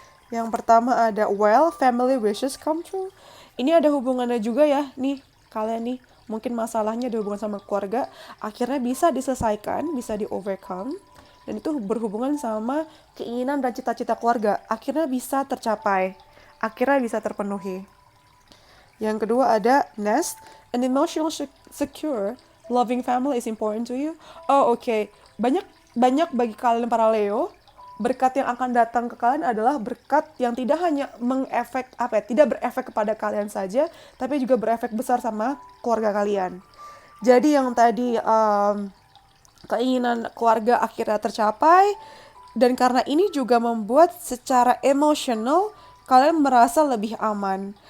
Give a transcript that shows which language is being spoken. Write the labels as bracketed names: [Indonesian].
[Indonesian] Yang pertama ada [English] family wishes come true. [Indonesian] Ini ada hubungannya juga ya, nih kalian nih. Mungkin masalahnya ada hubungan sama keluarga, akhirnya bisa diselesaikan, bisa di-overcome. Dan itu berhubungan sama keinginan dan cita-cita keluarga. Akhirnya bisa tercapai, akhirnya bisa terpenuhi. Yang kedua ada [English] nest, an emotional secure, loving family is important to you. Oh okay. [Indonesian] Banyak bagi kalian para Leo, berkat yang akan datang ke kalian adalah berkat yang tidak hanya tidak berefek kepada kalian saja, tapi juga berefek besar sama keluarga kalian. Jadi yang tadi keinginan keluarga akhirnya tercapai, dan karena ini juga membuat secara emosional kalian merasa lebih aman.